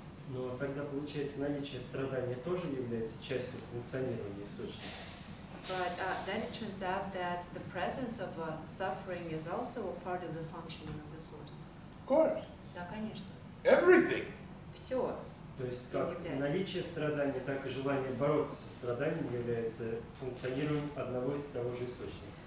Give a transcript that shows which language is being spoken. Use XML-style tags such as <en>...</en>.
<ru>Но тогда, получается, наличие страдания тоже является частью функционирования источника.</ru> <en>But then it turns out that the presence of suffering is also a part of the functioning of the source. Of course.</en> <ru>Да, конечно.</ru> <en>Everything.</en> <ru>Все. То есть как наличие страдания, так и желание бороться со страданием является функционированием одного и того же источника.</ru>